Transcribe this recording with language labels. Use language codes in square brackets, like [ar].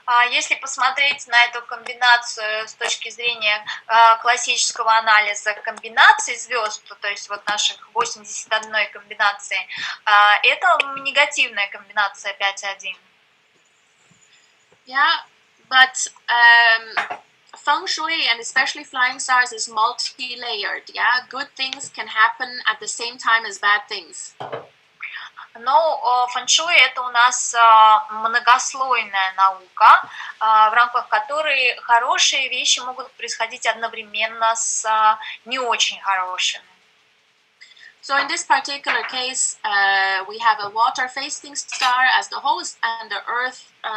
[ru] Если посмотреть на эту комбинацию с точки зрения классического анализа комбинаций звезд, то есть вот наших 81 комбинации, это негативная комбинация 5-1. [en] Yeah, but Feng Shui and especially flying stars is multi-layered. Yeah, good things can happen at the same time as bad things. [ru] Но фэн-шуй это у нас многослойная наука, в рамках которой хорошие вещи могут происходить одновременно с не очень хорошими. [en] So in this particular case, we have a water-facing star as the host and the earth